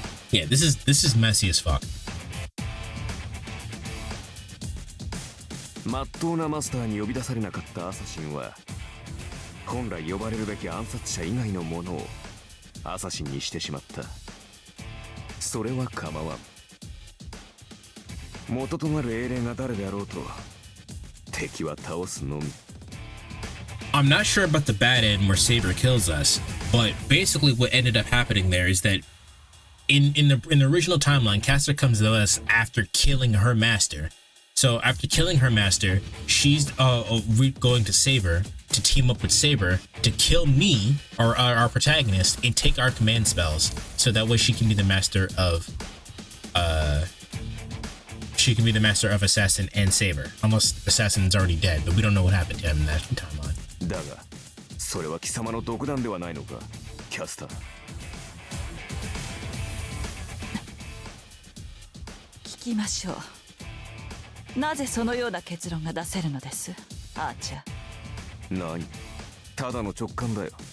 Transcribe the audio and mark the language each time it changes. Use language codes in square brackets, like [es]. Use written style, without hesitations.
[en] Yeah, this is messy as fuck. [ja] まっとうなマスターに呼び出されなかったアサシンは本来呼ばれるべき暗殺者以外のものをアサシンにしてしまった。それは構わん。元となる英霊が誰であろうと敵は倒すのみ。 [en] I'm not sure about the bad end where Saber kills us, but basically what ended up happening there is that in the original timeline, Castor comes to us after killing her master. So after killing her master, she's going to Saber to team up with Saber to kill me, or our protagonist, and take our command spells, so that way she can be the master of Assassin and Saber, unless Assassin's already dead, but we don't know what happened to him in that timeline. [ja] だが、それは貴様の独断ではないのか、キャスター。聞きましょう。なぜそのような結論が出せるのです、アーチャー。何？ただの直感だよ。